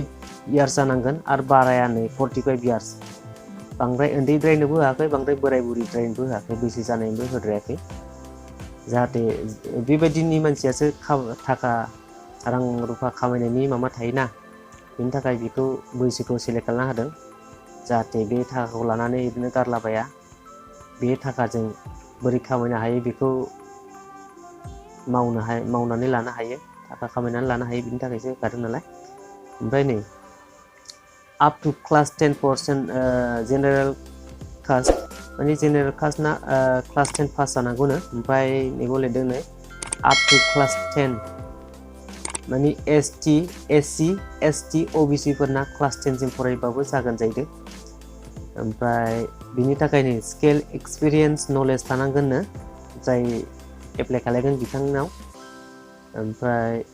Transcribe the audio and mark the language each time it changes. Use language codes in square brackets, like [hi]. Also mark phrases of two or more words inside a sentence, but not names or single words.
[brx] इयार्स जानांगोन आरो बाराया नै 45 इयार्स बांद्राय उन्दैद्रायनोबो होआखै बांद्राय बोराय बुरिद्रायनोबो होआखै बैसो जानायनिबो होद्रायाखै जाहाथे बेबायदिनि मानसियासो थाखा रां रुफा खामायनायनि माबा थायोना बेनि थाखाय बेखौ बैसोखौ सेलेक्ट खालामना होदों जाहाथे बे थाखाखौ लानानै ओरैनो गारलाबाया बे थाखाजों बोरै खामायनो हायो बेखौ मावनानै लानो हायो थाखा खामायनानै लानो हायो बिनि थाखायसो होखादों नालाय ओमफ्राय नै up [en] to class 10% general caste [brx] माने जेनेरेल कास्टना क्लास 10 पास जानांगौनो ओमफ्राय नैबो लिरदों नै [en] up to class 10 [brx] माने ST SC ST OBC फोरना क्लास 10 सिम फरायबाबो जागोन जाहैदों ओमफ्राय बिनि थाखाय नै [en] skill experience knowledge [brx] थानांगोननो जाय एप्लाइ खालामगोन बिथांनाव ओमफ्राय